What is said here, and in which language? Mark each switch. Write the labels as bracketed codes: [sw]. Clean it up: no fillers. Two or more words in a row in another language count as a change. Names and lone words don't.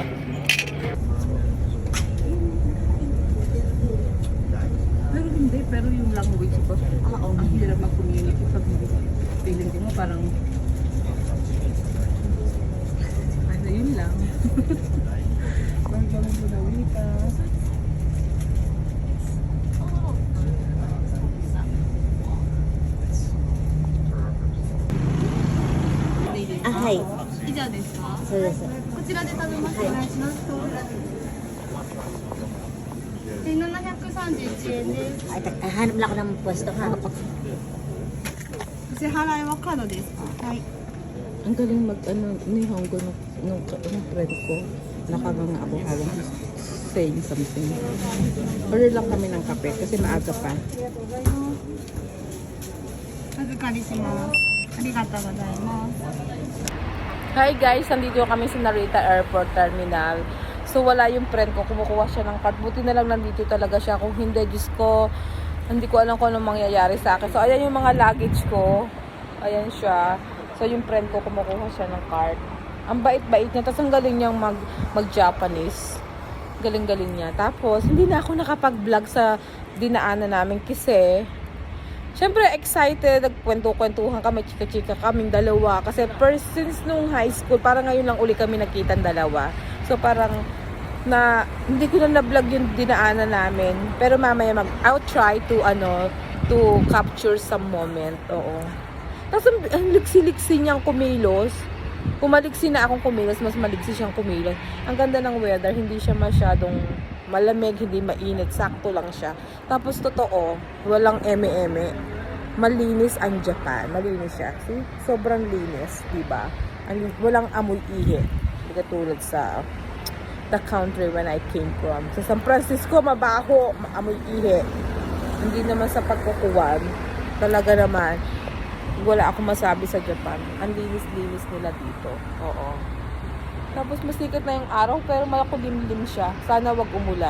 [tl] Pero hindi, pero yung language ko, ang hirap mag-communicate pag feeling ko mo parang ano yun lang. [ja] はい。以上ですか？そうです。こちらで食べます。お願いします。1731円です。 [tl] Ay, hanap lang ako ng pwesto ha. [ja] お支払いはカードですか？はい。 [tl] Ang galing mag-ano, Nihongo nung friend ko. Nakaganga ako habang [en] saying something. [tl] Order lang kami ng kape kasi maaga pa. [ja] お預かりします。ありがとうございます。 [tl] Hi guys, nandito kami sa Narita Airport Terminal. So wala yung friend ko, kumukuha siya ng card. Buti na lang nandito talaga siya. Kung hindi, Diyos ko, hindi ko alam kung anong mangyayari sa akin. So ayan yung mga luggage ko. Ayan siya. So yung friend ko, kumukuha siya ng card. Ang bait-bait niya. Tapos ang galing niyang mag-Japanese. Galing-galing niya. Tapos hindi na ako nakapag-vlog sa dinaanan namin kasi Siyempre, excited, nagkwento-kwentuhan kami, chika-chika kaming dalawa. Kasi since nung high school, parang ngayon lang uli kami nagkita dalawa. So, parang, hindi ko na na-vlog yung dinaanan namin. Pero mamaya [en] I'll try to, to capture some moment. [tl] Oo. Tapos, ang liksi-liksi niyang kumilos. Kung maliksi na akong kumilos, mas maliksi siyang kumilos. Ang ganda ng weather, hindi siya masyadong malamig, hindi mainit, sakto lang siya. Tapos totoo, walang eme-eme. Malinis ang Japan. Malinis siya. See? Sobrang linis, di ba? Walang amoy ihi. Hindi katulad sa [en] the country when I came from. [tl] Sa San Francisco, mabaho, amoy ihi. Hindi naman sa pagkukuwan. Talaga naman, wala akong masabi sa Japan. Ang linis-linis nila dito. Oo. Tapos masikat na yung araw pero malakulimlim siya. Sana wag umulan.